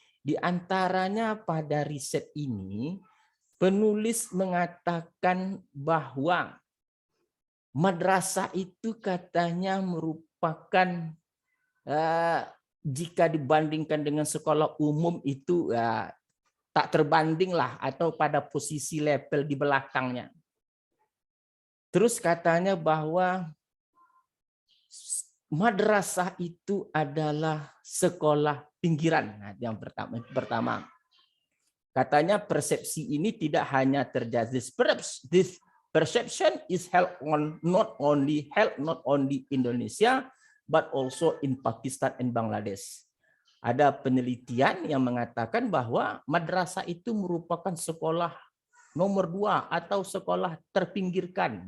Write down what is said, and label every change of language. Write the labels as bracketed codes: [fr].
[id] Di antaranya pada riset ini, penulis mengatakan bahwa madrasah itu katanya merupakan jika dibandingkan dengan sekolah umum itu tak terbanding lah, atau pada posisi level di belakangnya. Terus katanya bahwa madrasah itu adalah sekolah pinggiran. Nah, yang pertama. Katanya persepsi ini tidak hanya terjadi. [en] This perception is held not only Indonesia, but also in Pakistan and Bangladesh. [id] Ada penelitian yang mengatakan bahwa madrasah itu merupakan sekolah nomor 2 atau sekolah terpinggirkan.